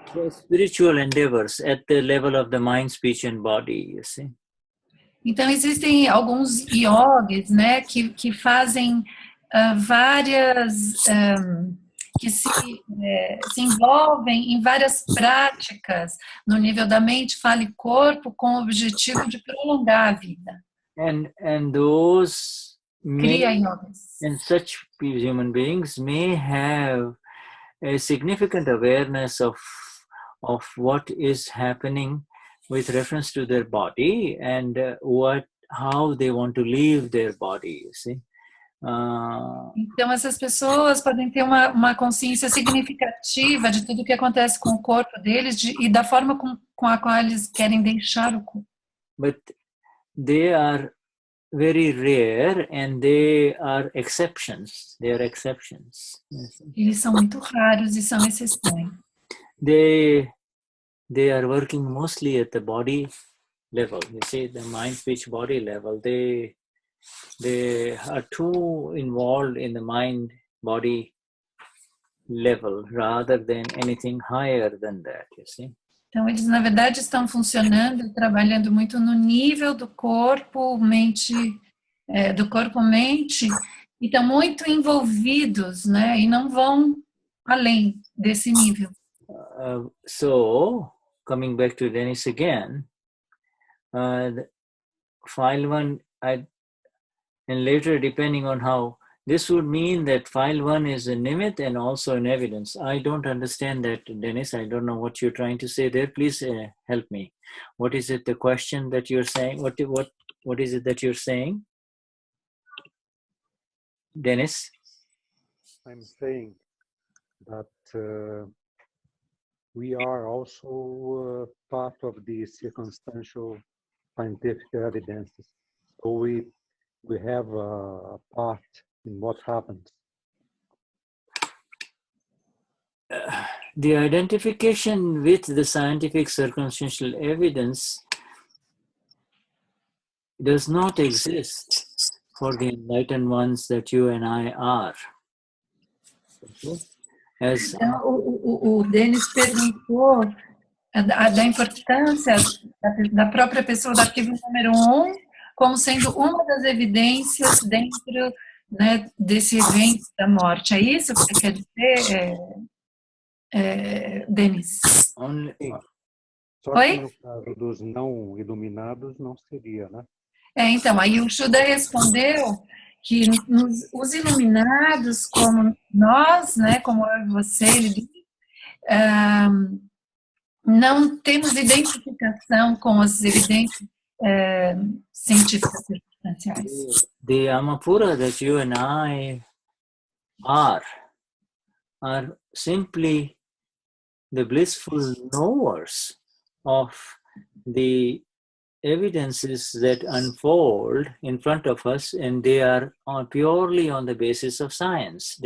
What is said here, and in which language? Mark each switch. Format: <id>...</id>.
<en>Spiritual endeavors at the level of the mind, speech and body, you see.</en> <pt>Então, existem alguns yogis, né, que fazem várias, que se envolvem em várias práticas no nível da mente, fala e corpo, com o objetivo de prolongar a vida.</pt> <en>And those yogis. And such human beings may have a significant awareness of what is happening with reference to their body and how they want to leave their body, you see.</en> <pt>Então, essas pessoas podem ter uma consciência significativa de tudo o que acontece com o corpo deles e da forma com a qual eles querem deixar o corpo.</pt> <en>But they are very rare, and they are exceptions. They are exceptions.</en> <pt>Eles são muito raros e são exceções.</pt> <en>They are working mostly at the body level. You see, the mind, speech, body level. They are too involved in the mind, body level rather than anything higher than that. You see.</en> <pt>Então, eles, na verdade, estão funcionando, trabalhando muito no nível do corpo, mente, e estão muito envolvidos, né? E não vão além desse nível.</pt> <en>So, coming back to Dennis again, file 1, and later, depending on how, this would mean that file 1 is a nimit and also an evidence. I don't understand that, Dennis. I don't know what you're trying to say there. Please help me. What is it, the question that you're saying? What is it that you're saying? Dennis? I'm saying that we are also part of the circumstantial scientific evidences. So we have a part in what happens. The identification with the scientific circumstantial evidence does not exist for the enlightened ones that you and I are. Okay?</en> <pt>Então, o Denis perguntou da importância da própria pessoa do arquivo número 1 como sendo uma das evidências dentro, né, desse evento da morte. É isso que você quer dizer, Denis? Só que no caso dos não iluminados não seria, né? Então, aí o Shuddha respondeu que os iluminados, como nós, né, como eu e você, ele diz, não temos identificação com as evidências científicas circunstanciais.</pt> <en>The Amapura that you and I are simply the blissful knowers of the evidences that unfold in front of us, and they are purely on the basis of science.</en>